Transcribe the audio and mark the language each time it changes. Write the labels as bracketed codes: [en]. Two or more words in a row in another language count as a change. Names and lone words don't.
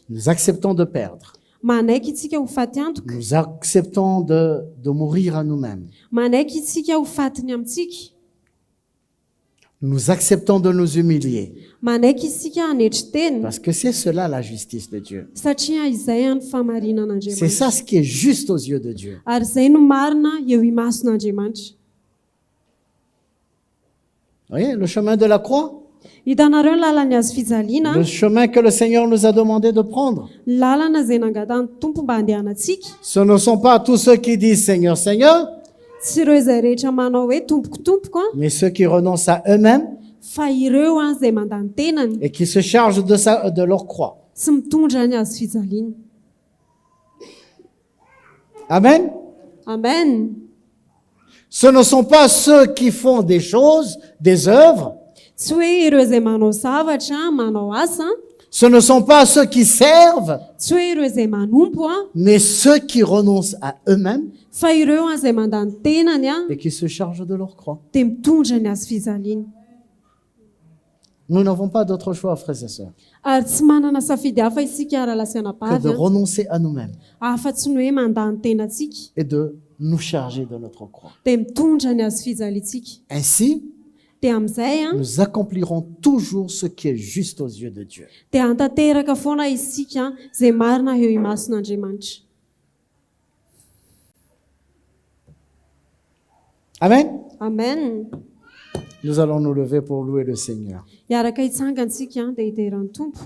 [fr] Nous acceptons de perdre. [mg] manaiky isika ho faty antoka, [fr] Nous acceptons de mourir à nous-mêmes. [mg] manaiky isika ho fatiny amintsika, [fr] Nous acceptons de nous humilier. [mg] manaiky isika hanetry teny, [fr] Parce que c'est cela la justice de Dieu. [mg] satria izay ny [fr] C'est [mg] fahamarinan'Andriamanitra. [fr] ça ce qui est juste aux yeux de Dieu. [mg] Ary izay no marina eo imason'Andriamanitra. [fr] Vous voyez, le chemin de la croix, [mg] Hitanareo ny lalany azo fijaliana, [fr] le chemin que le Seigneur nous a demandé de prendre. [mg] ny lalana izay nangatany tompo mba handehanantsika. [fr] Ce ne sont pas tous ceux qui disent Seigneur, Seigneur, [mg] Tsy ireo izay rehetra manao hoe tompoko, [fr] mais ceux qui renoncent à eux-mêmes [mg] fa ireo izay mandany tenany [fr] et qui se chargent de leur croix. [mg] sy mitondra ny azo fijaliana. [fr] Amen. [mg] Amen. [fr] Ce ne sont pas ceux qui font des choses, des œuvres. [mg] Tsy hoe ireo izay manao zavatra, manao asa, [fr] Ce ne sont pas ceux qui servent, [mg] tsy hoe ireo izay manompo, [fr] mais ceux qui renoncent à eux-mêmes [mg] fa ireo izay mandany tenany [fr] et qui se chargent de leur croix. [mg] dia mitondra ny azo fijaliana. [fr] Nous n'avons pas d'autre choix, frères et sœurs, [mg] Ary tsy manana safidy hafa isika ara-lasy [fr] que de [mg] anabavy, [fr] renoncer à nous-mêmes [mg] afa-tsy ny hoe mandany tenantsika, [fr] et de nous charger de notre croix. [mg] dia mitondra ny azo fijaliantsika. [fr] Ainsi, [mg] Dia amin'izay [fr] nous accomplirons toujours ce qui est juste aux yeux de Dieu. [mg] dia hantanteraka foana isika izay marina eo imason'Andriamanitra. [fr] Amen. [mg] Amen. [fr] Nous allons nous lever pour louer le Seigneur. [mg] Hiaraka hitsangantsika dia hiteran'ny tompo.